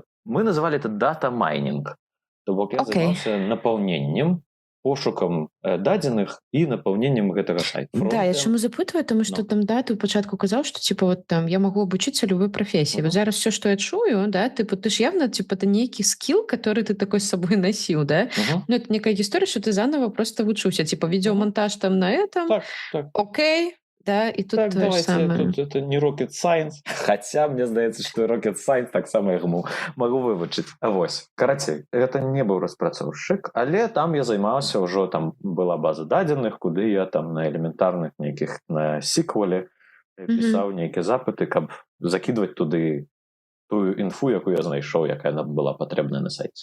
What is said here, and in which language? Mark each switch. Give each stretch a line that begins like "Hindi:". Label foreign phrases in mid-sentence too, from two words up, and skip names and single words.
Belarusian: Мы называлі это дата-майнінг. То бок я займаўся напаўненнем, пошукам дадзеных і напаўненнем гэтага сайта. Да, я чаму запытваю, тому што там, да, ты ў пачатку казаў, што типа вот там я магу абучыцца любой прафесіі. Вот зараз все, што я чую, да, типа ты ж явно типа это нейкі скіл, который ты такой з сабой насіў, да? Ну это некая гісторыя, што ты заново просто вучыўся, типа відеомонтаж там
Russian: на этом.
Belarusian: Так. Окей. Да, і тут так,
Russian: то же самое.
Belarusian: Тут это не
English: rocket science,
Belarusian: хотя мне здаецца, што
English: rocket science
Belarusian: так само я могу вывучыць. А вось, карацей, это не быў распрацоўшчык, але там я займаўся, ўжо там была база дадзеных, куды я там на элементарных нейкіх, на сіквале пісаў нейкія запыты, каб закідваць туды тую інфу, якую я знайшоў, якая нам была патрэбная на сайце.